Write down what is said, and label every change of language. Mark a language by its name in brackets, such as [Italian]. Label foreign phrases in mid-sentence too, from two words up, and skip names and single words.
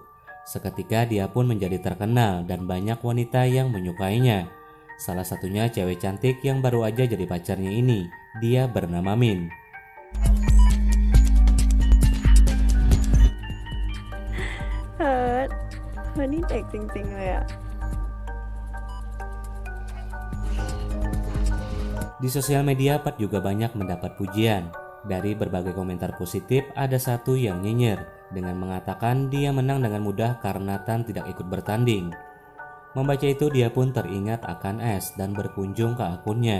[Indonesian] Seketika dia pun menjadi terkenal dan banyak wanita yang menyukainya. Salah satunya cewek cantik yang baru aja jadi pacarnya ini. Dia bernama Min. [Thai] Honey เด็กจริงๆเลยอะ [Indonesian] Di sosial media Pat juga banyak mendapat pujian. Dari berbagai komentar positif ada satu yang nyinyir dengan mengatakan dia menang dengan mudah karena Tan tidak ikut bertanding. Membaca itu dia pun teringat akan S dan berkunjung ke akunnya.